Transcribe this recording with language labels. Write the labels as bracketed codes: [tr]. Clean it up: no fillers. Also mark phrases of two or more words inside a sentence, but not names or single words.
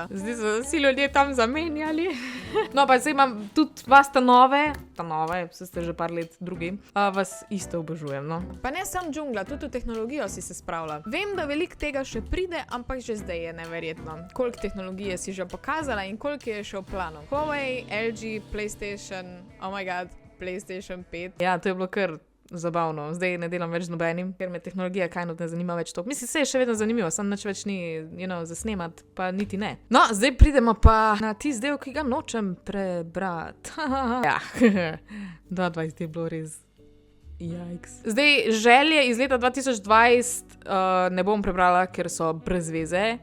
[sl] Zdaj so vsi ljudje tam zamenjali. No, pa zdaj imam tudi vas ta nove, vse ste že par let drugi, vas isto obožujem, no. Pa ne sam džungla, tudi v tehnologijo si se spravila. Vem, da veliko tega še pride, ampak že zdaj je neverjetno. Koliko tehnologije si že pokazala in koliko je še v planu. Huawei, LG, [en] PlayStation, oh my god, PlayStation 5. [sl] Ja, to je bilo kar zabavno. Zdaj ne delam več z nobenim, ker me tehnologija [en] kind of [sl] ne zanima več toliko. Mislim, se je še vedno zanimivo, samo nič več ni, za snemat, pa niti ne. No, zdaj pridemo pa na tisti del, ki ga nočem prebrati. Ja, 2020 je bilo res. Jajks. Zdaj, želje iz leta 2020 ne bom prebrala, ker so brez veze.